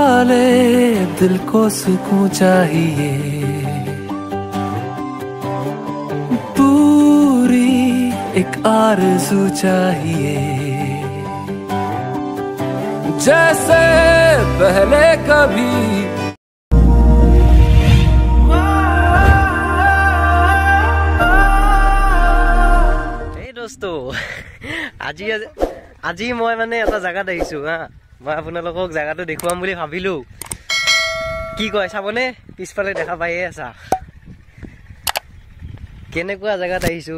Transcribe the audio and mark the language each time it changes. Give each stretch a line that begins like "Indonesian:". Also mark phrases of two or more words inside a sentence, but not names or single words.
Hindi: बोले दिल को सुकून चाहिए, पूरी एक आरज़ू चाहिए, जैसे पहले कभी।
Assamese: दोस्तों আজি মই মানে এটা জায়গাত আহিছো হা, মই আপোনালোকক জায়গাটো দেখুৱাম বুলি ভাবিলো। কি কয় চাবনে? পিছফালে দেখা পাইয়ে আছা কেনেকুৱা জায়গাত আহিছো।